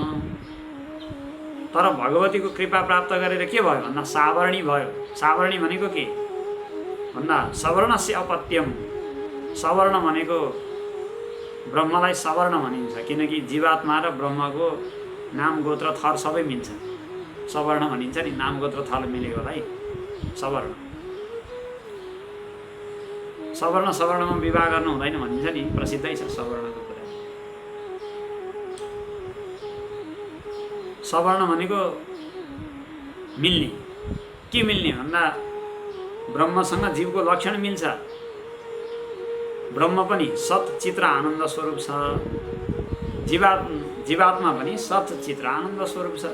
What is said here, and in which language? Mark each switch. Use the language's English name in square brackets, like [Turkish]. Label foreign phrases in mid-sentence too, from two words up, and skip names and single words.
[Nepali] तर भगवतीको कृपा प्राप्त गरेर के भयो भन्दा सावर्णी भयो। सावर्णी भनेको के भन्दा [Sanskrit] सवर्णस्य अपत्यम। [Nepali] सवर्ण भनेको ब्रह्मलाई सवर्ण भनिन्छ, किनकि जीवात्मा र ब्रह्मको नाम गोत्र थर सबै मिल्छ। सवर्ण भनिन्छ नि, नाम गोत्र थर मिलेकोलाई सवर्ण। सवर्ण सवर्णमा विवाह गर्नु हुँदैन भनिन्छ नि, प्रसिद्धै छ सवर्णको कुरा। सवर्ण भनेको मिल्ने। के मिल्ने भन्दा ब्रह्मसँग जीवको लक्षण मिल्छ। ब्रह्म पनि सत चित्र आनन्द स्वरूप छ, जीवात्मा पनि सत चित्र आनन्द स्वरूप छ।